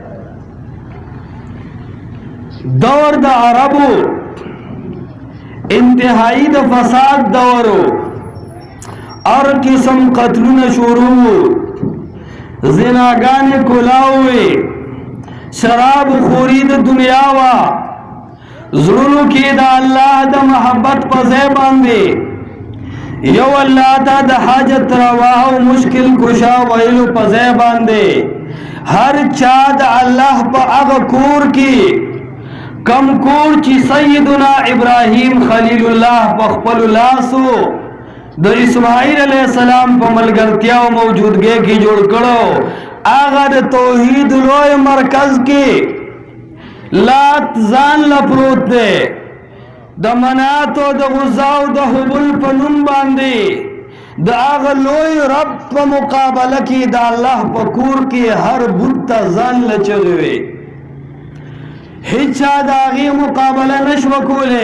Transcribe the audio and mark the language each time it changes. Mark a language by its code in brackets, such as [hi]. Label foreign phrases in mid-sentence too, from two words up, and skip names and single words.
[ps] دور د عربو انتہائی د فساد دورو، ہر قسم قتلونه شروع، زناګانې کولاوي، شراب خوری د دنیا وا، زړونو کې د الله د محبت په ځای باندې یو الله ته د حاجت روا او مشکل کشا ویلو په ځای باندې هر چا د الله په هغه کور کې کم کور چې سیدنا ابراہیم خلیل اللہ په خپل لاسو د اسماعیل [ar] علیہ السلام [ps] په ملګرتیا او موجودګۍ کې جوړ کړو، هغه د توحید لوی مرکز کې لات ځان لا پروت دی، د منات او د غزا او د حبل په نوم باندې د هغه لوی رب په مقابله کې د الله په کور کې هر بت ته ځان لا چغې وي، هیچا د هغې مقابله نشوه کولی.